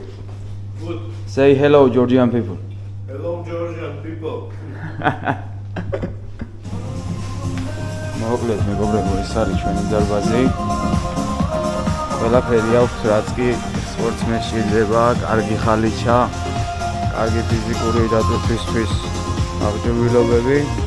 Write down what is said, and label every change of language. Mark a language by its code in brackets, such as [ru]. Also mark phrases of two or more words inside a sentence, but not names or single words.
[en] Good. Say hello, Georgian people. Hello, Georgian people. [ka] მოკლედ მეგობრებო, ეს არის ჩვენი დარბაზი. ყველაფერი აქვს, რაც კი სპორტსმენს შეიძლება, კარგი ხალიჩა, კარგი ფიზიკური დატვირთვისთვის აღჭურვილობები.